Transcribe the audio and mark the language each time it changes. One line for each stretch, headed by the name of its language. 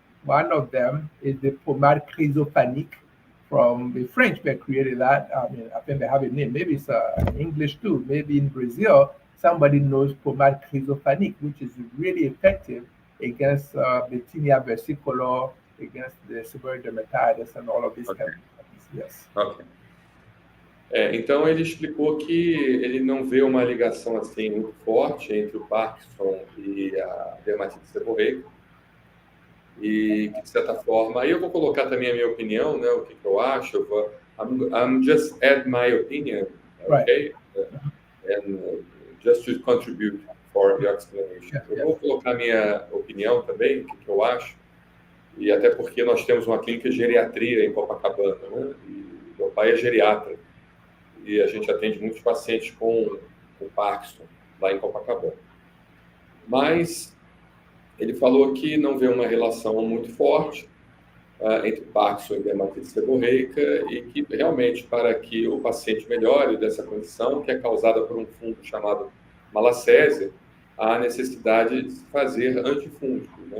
English: One of them is the pomade chrysophanique from the French. They created that. I mean, I think they have a name. Maybe it's English too. Maybe in Brazil, somebody knows pomade chrysophanique, which is really effective against Bettinia versicolor, against the seborrheic dermatitis and all of these kinds of things. Yes. Ok.
Portuguese: Então, ele explicou que ele não vê uma ligação assim muito forte entre o Parkinson e a dermatite seborreica. E que, de certa forma, aí eu vou colocar também a minha opinião, né, o que eu acho.
English: I'm just add my opinion, okay? And just to contribute for your explanation.
Portuguese: Eu vou colocar a minha opinião também, o que eu acho. E até porque nós temos uma clínica de geriatria em Copacabana, né? E meu pai é geriatra. E a gente atende muitos pacientes com Parkinson lá em Copacabana. Mas ele falou que não vê uma relação muito forte entre Parkinson e dermatite seborreica e que realmente para que o paciente melhore dessa condição, que é causada por um fungo chamado Malassezia, há necessidade de fazer antifúngicos, né?